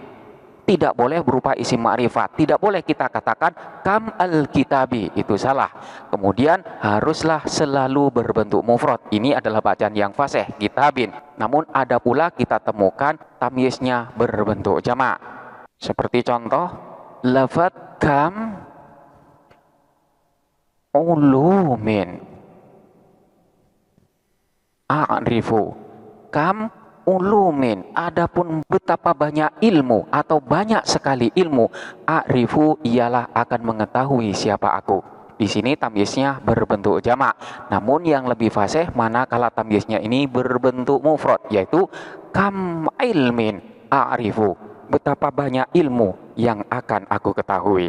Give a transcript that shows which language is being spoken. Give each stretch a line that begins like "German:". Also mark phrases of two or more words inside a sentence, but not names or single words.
Indonesian: Tidak boleh berupa
Arabic: اسم معرفة.
Indonesian: Tidak boleh kita katakan
Arabic: كم الكتاب,
Indonesian: itu salah. Kemudian haruslah selalu berbentuk mufrad. Ini adalah bacaan yang fasih, kitabin. Namun ada pula kita temukan tamyiznya berbentuk jamak. Seperti contoh lafaz
Arabic: كم علوم أعرف. كم علوم,
Indonesian: adapun betapa banyak ilmu atau banyak sekali ilmu, a'rifu ialah akan mengetahui siapa aku. Di sini tamyiznya berbentuk jamak. Namun yang lebih fasih manakala tamyiznya ini berbentuk mufrad, yaitu
Arabic: كم علم أعرف,
Indonesian: betapa banyak ilmu yang akan aku ketahui.